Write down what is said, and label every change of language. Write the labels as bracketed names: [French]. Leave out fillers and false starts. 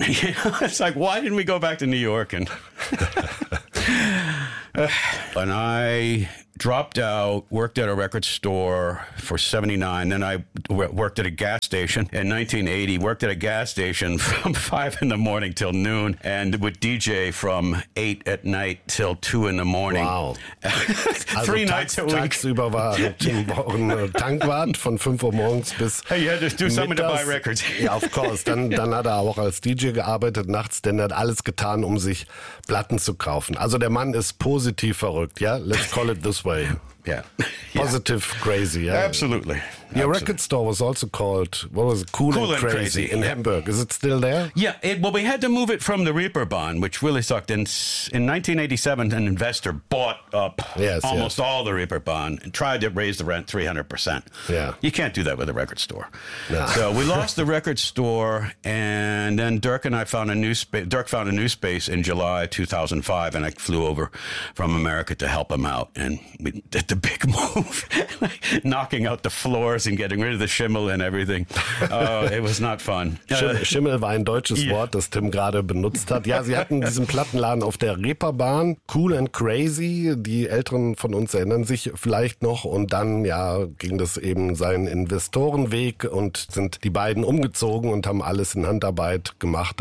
[English] It's like, why didn't we go back to New York? And when I dropped out, worked at a record store for 79, then I worked at a gas station in 1980, worked at a gas station from 5 in the morning till noon, and would DJ from 8 at night till 2 in the morning. Wow. Three nights a week. [German] Tagsüber war ein Tankwart von 5 Uhr morgens bis [English] Hey, you had to do something to buy records. Ja, of course. [German] Dann hat er auch als DJ gearbeitet nachts, denn er hat alles getan, um sich Platten zu kaufen. Also der Mann ist positiv verrückt, ja? [English] Let's call it this way. Yeah. Positive crazy. Yeah. Absolutely. Your record store was also called, what was it? Cool and crazy in Hamburg. Is it still there? Yeah. We had to move it from the Reeperbahn, which really sucked. In 1987, an investor bought up all the Reeperbahn and tried to raise the rent 300%. Yeah. You can't do that with a record store. Nah. So we lost the record store, and then Dirk found a new space in July 2005, and I flew over from America to help him out, and we did the big move, knocking out the floor and getting rid of the Schimmel and everything. It was not fun. [German] Schimmel war ein deutsches Wort, das Tim gerade benutzt hat. Ja, sie hatten diesen Plattenladen auf der Reeperbahn, Cool and Crazy. Die Älteren von uns erinnern sich vielleicht noch. Und dann ging das eben seinen Investorenweg und sind die beiden umgezogen und haben alles in Handarbeit gemacht.